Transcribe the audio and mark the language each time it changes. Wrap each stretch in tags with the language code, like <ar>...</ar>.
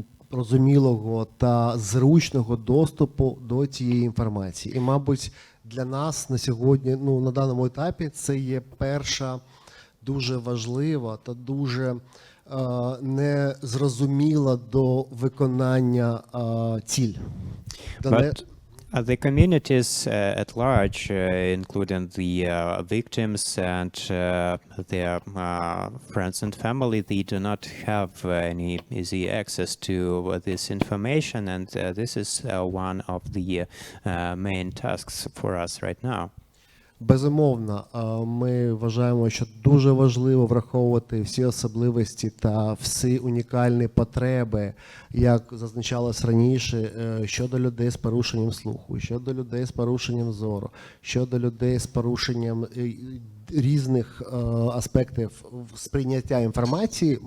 <uk>розумілого та зручного доступу до цієї інформації. І, мабуть, для нас на сьогодні, на даному етапі, це є перша дуже важлива та дуже незрозуміла до виконання ціль.</uk> <en>But the communities at large, including the victims and their friends and family, they do not have any easy access to this information, and this is one of the main tasks for us right now.</en> <uk>Безумовно, ми вважаємо, що дуже важливо враховувати всі особливості та всі унікальні потреби, як зазначалось раніше, щодо людей з порушенням слуху, щодо людей з порушенням зору, щодо людей з порушенням різних аспектів сприйняття інформації.</uk>